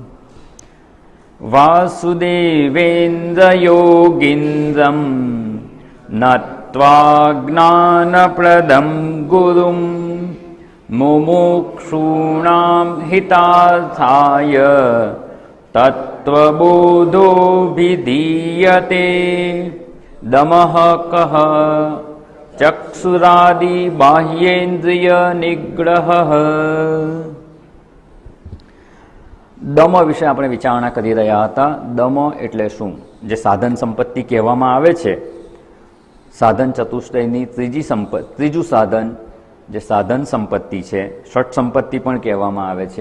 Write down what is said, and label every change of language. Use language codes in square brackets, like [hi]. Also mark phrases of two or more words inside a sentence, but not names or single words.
[sa] वासुदेवेन्द्रयोगीन्द्रं नत्वा ज्ञानप्रदं गुरुं मुमुक्षूणां हितार्थाय तत्त्वबोधोऽभिधीयते। दमः कः चक्षुरादि बाह्येन्द्रिय निग्रहः। [gu] દમ વિશે આપણે વિચારણા કરી રહ્યા હતા. દમ એટલે શું? જે સાધન સંપત્તિ કહેવામાં આવે છે, સાધન ચતુષ્ટયની ત્રીજું સાધન જે સાધન સંપત્તિ છે, ષટ સંપત્તિ પણ કહેવામાં આવે છે.